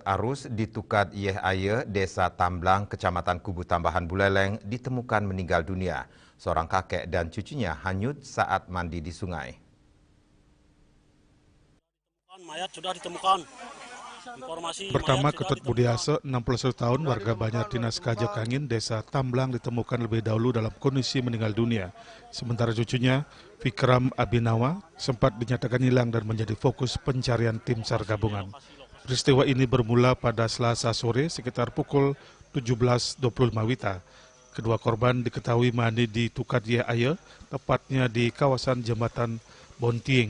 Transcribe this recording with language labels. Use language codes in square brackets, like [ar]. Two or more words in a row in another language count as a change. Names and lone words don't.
[id] arus di Tukat Yeh Aye, Desa Tamblang, Kecamatan Kubu Tambahan Buleleng, ditemukan meninggal dunia. Seorang kakek dan cucunya hanyut saat mandi di sungai. Mayat sudah ditemukan. Pertama, Ketut Budiase, 61 tahun, warga Banjar Dinas Kajakangin, Desa Tamblang ditemukan lebih dahulu dalam kondisi meninggal dunia. Sementara cucunya, Vikram Abinawa, sempat dinyatakan hilang dan menjadi fokus pencarian tim SAR gabungan. Peristiwa ini bermula pada Selasa sore sekitar pukul 17.25 WITA. Kedua korban diketahui mandi di Tukat Yeh Aye, tepatnya di kawasan Jembatan Bontiing.